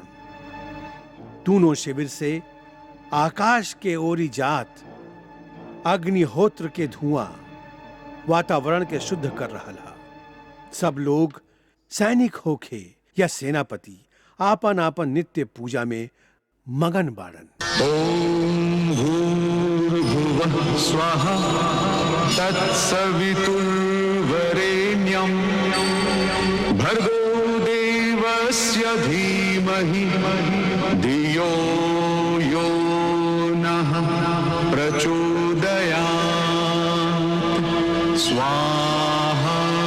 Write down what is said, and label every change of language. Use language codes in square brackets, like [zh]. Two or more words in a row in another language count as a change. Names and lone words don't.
[bho] दोनों शिविर से आकाश के ओरी जात अग्निहोत्र के धुआं वातावरण के शुद्ध कर रहा था। सब लोग सैनिक होखे या सेनापति आपन आपन नित्य पूजा में मगन बाड़न। [sa] ओम भूर्भुवः स्वाहा तत्सवितुर्वरेण्यं भर्गो देवस्य धीमहि धियो यो नः प्रचोदयात् स्वाहा।